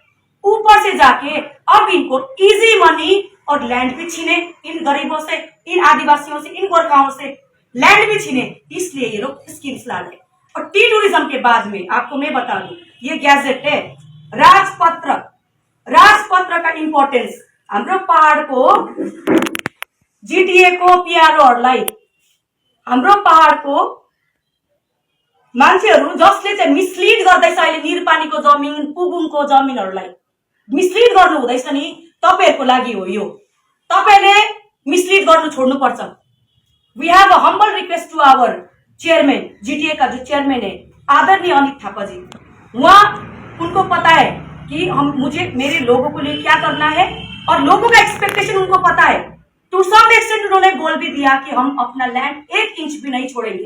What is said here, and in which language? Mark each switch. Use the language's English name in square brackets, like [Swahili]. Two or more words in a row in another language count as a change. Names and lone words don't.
[Hindi] ऊपर से जाके अब इनको [English] easy money [Hindi] और लैंड भी छीने, इन गरीबों से, इन आदिवासियों से, इन गोरखाओं से लैंड भी छीने, इसलिए ये लोग स्कीम्स ला रहे। और [English] tea tourism [Hindi] के बाद में आपको मैं बता दूं, ये गैजेट है राजपत्र का इम्पोर्टेन्स। [Nepali] हाम्रो पहाड़को जीटीए को पिआरओहरूलाई, हाम्रो पहाड़को मान्छेहरू जसले चाहिँ मिसलिड गर्दैछ अहिले निरपानीको जमिन, पुबुङको जमिनहरूलाई मिसलिड गर्नु हुँदैछ नि, तपाईहरुको लागि हो यो। तपाईले मिसलिड गर्नु छोड्नुपर्छ। [English] We have a humble request to our chairman, [Hindi] जीटीए का जो चेयरमैन है आदरणीय अनित थापा जी, वहाँ उनको पता है कि मेरे लोगों को लिए क्या करना है, और लोगों का एक्सपेक्टेशन उनको पता है। [English] to some extent [Hindi] उन्होंने बोल भी दिया कि हम अपना लैंड 1 इंच भी नहीं छोड़ेंगे।